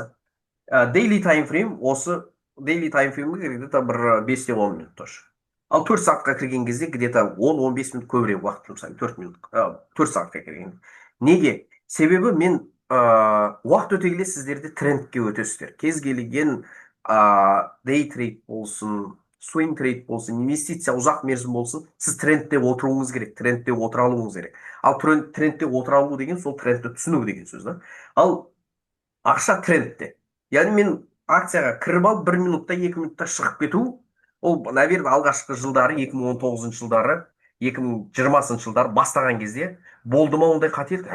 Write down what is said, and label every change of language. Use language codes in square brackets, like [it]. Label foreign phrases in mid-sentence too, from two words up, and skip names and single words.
[en] Daily timeframe, [kk] осы дейли таймфреймге где-то бір 5-10 минут тоже. Ал 4 сағатқа кірген кезде где-то 10-15 минут көбірек уақыт жұмсаймын. 4 сағатқа кірген. Неге? Себебі мен уақыт өте келе сіздерде трендке өтесіздер. Кез келген [en] day trade [kk] болсын, [en] swing trade [kk] болсын, инвестиция ұзақ мерзім болсын, сіз трендте отыруыңыз керек, трендте отыра алуыңыз керек. Ал трендте отыра алу деген сол трендті түсіну деген сөз. Ал ақша трендте. Яғни мен акцияға кіріп алып 1 минутта, 2 минутта шығып кету, ол наверное алғашқы жылдары 2019 жылдары 2020 жылдары бастаған кезде болды ма ондай қателік?